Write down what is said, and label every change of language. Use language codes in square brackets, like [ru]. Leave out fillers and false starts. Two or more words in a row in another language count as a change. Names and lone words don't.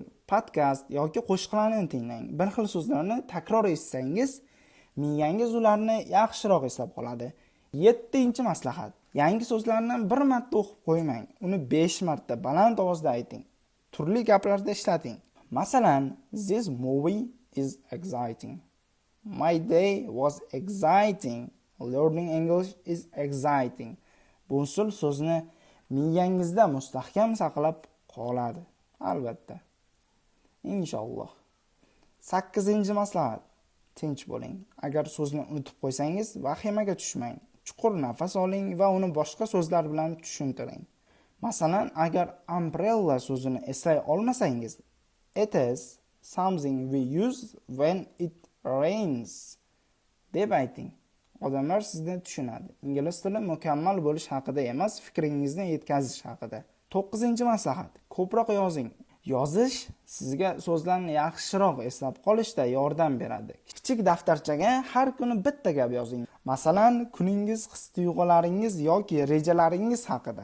[uz] Podkast yoki qo'shiqlarni tinglang. Bir xil so'zlarni takror eshitsangiz, miyangiz ularni yaxshiroq eslab qoladi. 7-chi maslahat: yangi so'zlarni bir marta o'qib qo'ymang. Uni 5 marta baland ovozda ayting. Turli gaplarda ishlating. Masalan, [en] this movie is exciting. My day was exciting. Learning English is exciting. [uz] Bu usul so'zni miyangizda mustahkam saqlab qoladi. Albatta. Inshaalloh. 8-chi maslahat: tinch bo'ling. Agar so'zni unutib qo'ysangiz, vahimaga tushmang. Chuqur nafas oling va uni boshqa so'zlar bilan tushuntiring. Masalan, agar umbrella so'zini eslay olmasangiz, [en] it is something we use when it rains [uz] deb ayting. Odamlar sizni tushunadi. Ingliz tili mukammal bo'lish haqida emas, fikringizni yetkazish haqida. 9-chi maslahat: ko'proq yozing. Yozish sizga so'zlarni yaxshiroq eslab qolishda yordam beradi. Kichik daftarchaga har kuni bitta gap yozing. Masalan, kuningiz, his-tuyg'ularingiz yoki rejalaringiz haqida.